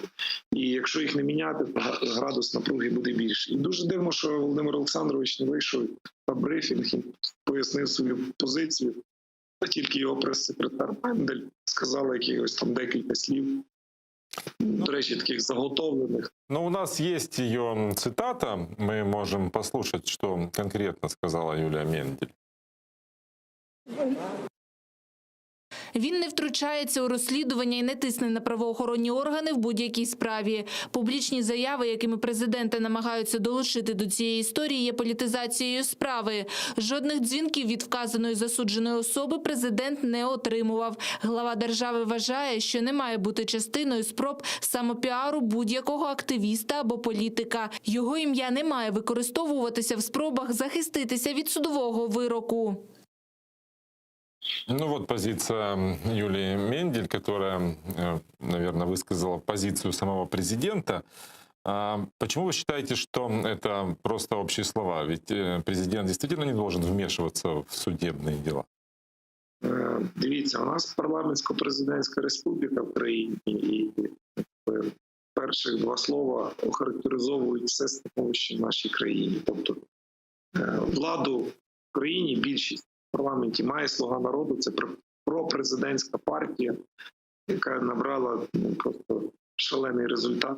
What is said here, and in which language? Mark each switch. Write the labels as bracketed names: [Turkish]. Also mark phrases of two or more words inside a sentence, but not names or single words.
[Ukrainian] І якщо їх не міняти, то градус напруги буде більший. І дуже дивно, що Володимир Олександрович не вийшов на брифінг і пояснив свою позицію, а тільки його прес-секретар Мендель сказала якихось там декілька слів, до речі, таких заготовлених. [Russian] Ну, у нас есть ее цитата, мы можем послушать, что конкретно сказала Юлия Мендель. [Ukrainian] Він не втручається у розслідування і не тисне на правоохоронні органи в будь-якій справі. Публічні заяви, якими президенти намагаються долучити до цієї історії, є політизацією справи. Жодних дзвінків від вказаної засудженої особи президент не отримував. Глава держави вважає, що не має бути частиною спроб самопіару будь-якого активіста або політика. Його ім'я не має використовуватися в спробах захиститися від судового вироку. [Russian] Ну вот позиция Юлии Мендель, которая, наверное, высказала позицию самого президента. Почему вы считаете, что это просто общие слова? Ведь президент действительно не должен вмешиваться в судебные дела. [Ukrainian] Дивіться, у нас парламентсько-президентська республіка в країні, і перших два слова охарактеризовують все становище в нашій країні. Тобто владу в країні, більшість в парламенті має «Слуга народу», це пропрезидентська партія, яка набрала просто шалений результат.